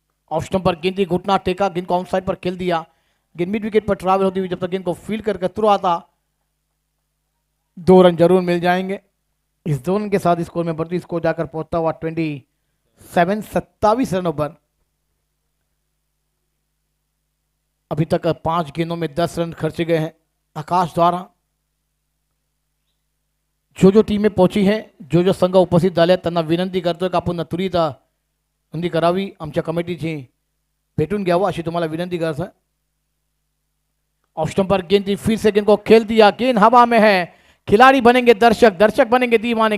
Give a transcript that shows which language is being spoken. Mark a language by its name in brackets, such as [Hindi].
[Hindi] Off stump पर गेंद घुटना टेका, गेंद को आउटसाइड पर खेल दिया। गेंद मिड विकेट पर ट्रैवल होती हुई जब तक गेंद को फील्ड करके तुरंत आता 2 रन जरूर मिल जाएंगे। इस 2 रन के साथ स्कोर में बढ़ती स्कोर जाकर पहुंचता हुआ 27 रनों पर। अभी तक 5 गेंदों में 10 रन खर्चे गए हैं आकाश द्वारा। [Marathi] जो टीमें पहुंची हैं, जो संघ उपस्थित झाले त्यांना विनंती करतोय की आपण त्वरित नोंदी करावी, आमच्या कमिटीची भेटून घ्यावं अशी तुम्हाला विनंती करतोय। [Hindi] ऑफ स्टंप पर गेंद फिर से गेंद को खेल दिया, गेंद हवा में है। खिलाड़ी बनेंगे दर्शक, दर्शक बनेंगे दीवाने।